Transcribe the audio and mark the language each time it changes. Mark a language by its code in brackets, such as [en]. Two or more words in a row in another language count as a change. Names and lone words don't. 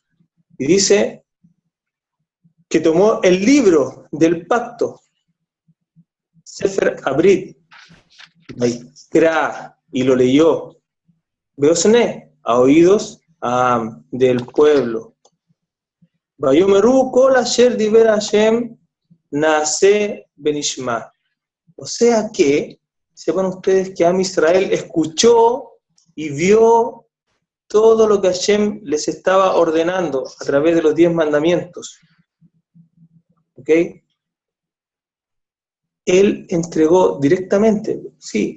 [es] Y dice que tomó el libro del pacto, [he] ספר הברית, ויקרא, [es] y lo leyó, Beosne, a oídos del pueblo. [he] ויאמרו כל אשר דבר השם נעשה ונשמע. [es] O sea que, sepan ustedes que [he] עם ישראל [es] escuchó y vio todo lo que Hashem les estaba ordenando a través de los 10 mandamientos. ¿Ok? Él entregó directamente, sí.